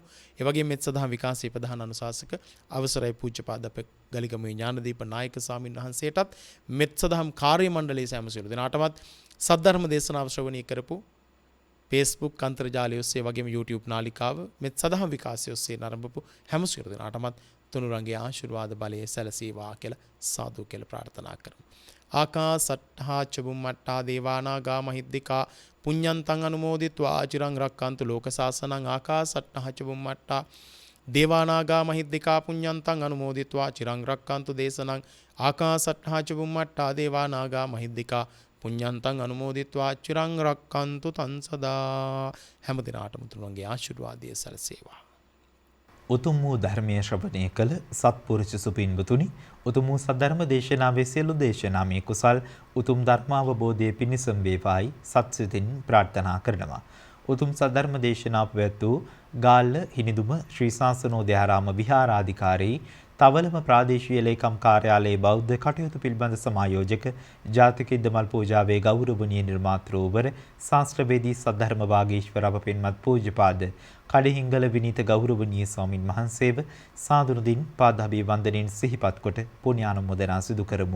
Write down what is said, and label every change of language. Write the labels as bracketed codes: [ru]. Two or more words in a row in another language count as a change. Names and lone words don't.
[si] ඒ වගේම මෙත් සදහම් විකාශයේ ප්‍රධාන අනුශාසක අවසරයි පූජ්‍යපාද අප ගලිගමුවේ ඥානදීප නායක ස්වාමින් වහන්සේටත් මෙත් සදහම් කාර්ය මණ්ඩලයේ සෑම සියලු දිනාටමත් සද්ධර්ම දේශනාව ශ්‍රවණය කරපු Facebook අන්තර්ජාලය ඔස්සේ වගේම YouTube නාලිකාව මෙත් සදහම් විකාශය ඔස්සේ නරඹපු හැම සියලු දෙනාටමත් තුනුරන්ගේ ආශිර්වාද බලයේ සැලසේවා කියලා සාදු කියලා ප්‍රාර්ථනා කරමු. [pi] ආකාසට්ඨා චුම්මට්ඨා දේවානාගා මහිද්దికා පුඤ්ඤන්තං අනුමෝදිත්වා චිරං රක්칸තු ලෝක සාසනං ආකාසට්ඨා චුම්මට්ඨා දේවානාගා මහිද්దికා පුඤ්ඤන්තං අනුමෝදිත්වා චිරං රක්칸තු දේශනං ආකාසට්ඨා චුම්මට්ඨා දේවානාගා මහිද්దికා පුඤ්ඤන්තං අනුමෝදිත්වා චිරං රක්칸තු තං සදා. [si] හැම දිනාටම තුනුන්ගේ ආශිර්වාදය සැලසේවා. උතුම් වූ ධර්මයේ ශ්‍රවණය කළ සත්පුරුෂ සුපින්වතුනි, උතුම් වූ සද්ධර්ම දේශනාවේ සියලු දේශනාමේ කුසල් උතුම් ධර්මාවබෝධයේ පිණිසම වේවායි සත්සිතින් ප්‍රාර්ථනා කරනවා. උතුම් සද්ධර්ම දේශනාව පැවැත්වූ ගාල්ල හිනිදුම ශ්‍රී ශාසනෝදයාරාම විහාරාධිකාරී තවලම ප්‍රාදේශීය ලේකම් කාර්යාලයේ බෞද්ධ කටයුතු පිළිබඳ සමායෝජක ජාතික ඉදමල් පූජාවේ ගෞරවනීය නිර්මාතෘවර ශාස්ත්‍රවේදී සද්ධර්ම වාගීශ්වර අප පින්වත් පූජ්‍යපාද කඩිහිංගල විනීත ගෞරවනීය ස්වාමින් වහන්සේව සාදුනුදින් පාදාභි වන්දනෙන් සිහිපත් කොට පුණ්‍යානුමෝදනා සිදු කරමු.